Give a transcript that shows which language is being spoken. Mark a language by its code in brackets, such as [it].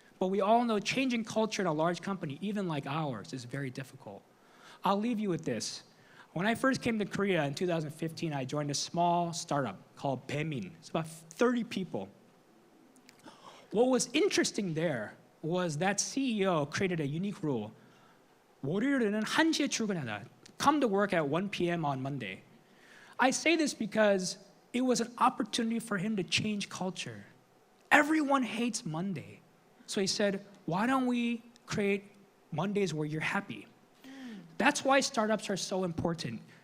[en] But we all know changing culture in a large company, even like ours, is very difficult. I'll leave you with this. When I first came to Korea in 2015, I joined a small startup called Baemin. It's about 30 people. What was interesting there was that CEO created a unique rule. [ko] 월요일에는 1시에 출근해라. [en] Come to work at 1 p.m. on Monday. I say this because it was an opportunity for him to change culture. Everyone hates Monday. So he said, why don't we create Mondays where you're happy? That's why startups are so important.